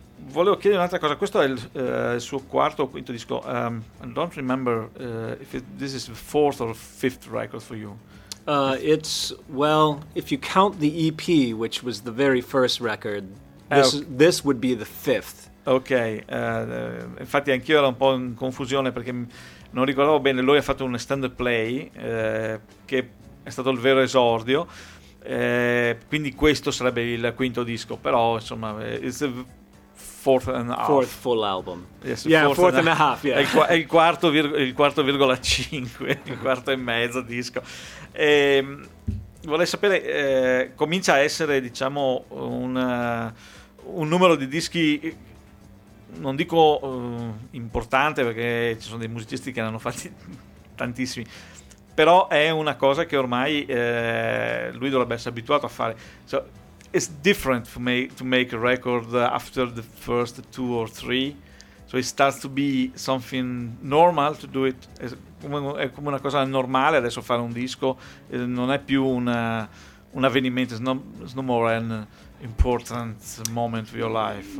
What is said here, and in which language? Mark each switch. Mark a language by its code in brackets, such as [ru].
[it] Volevo chiedere un'altra cosa, questo è il suo quarto o quinto disco. [en] I don't remember if this is the fourth or fifth record for you. It's, well, if you count the EP, which was the very first record, this would be the fifth. [it] Ok, infatti anch'io ero un po' in confusione perché non ricordavo bene, lui ha fatto un extended play che è stato il vero esordio, quindi questo sarebbe il quinto disco, però insomma... [en] Fourth full album. Yes, yeah, fourth and a half. Yeah. [it] Il quarto virgola cinque, il quarto e mezzo disco. E, vorrei sapere, comincia a essere, diciamo, un numero di dischi, non dico importante, perché ci sono dei musicisti che ne hanno fatti tantissimi, però è una cosa che ormai lui dovrebbe essere abituato a fare. [en] Cioè, it's different for me to make a record after the first two or three. So it starts to be something normal to do it. [it] È come una cosa normale adesso fare un disco, non è più un avvenimento, [en] it's no more an important moment of your life.